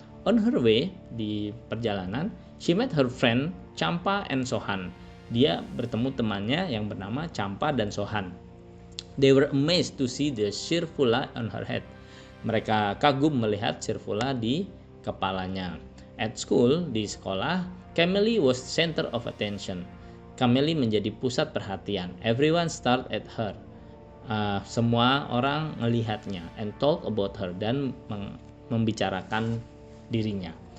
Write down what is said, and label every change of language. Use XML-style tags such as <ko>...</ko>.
<en>On her way,</en> <id>di perjalanan,</id> <en>she met her friend Champa and Sohan.</en> <id>Dia bertemu temannya yang bernama Champa dan Sohan.</id> <en>They were amazed to see the shirfula on her head.</en> <id>Mereka kagum melihat shirfula di kepalanya.</id> <en>At school,</en> <id>di sekolah,</id> <en>Kameli was center of attention.</en> <id>Kameli menjadi pusat perhatian.</id> <en>Everyone stared at her.</en> <id>Semua orang melihatnya</id> <en>and talk about her,</en> <id>dan membicarakan dirinya.</id>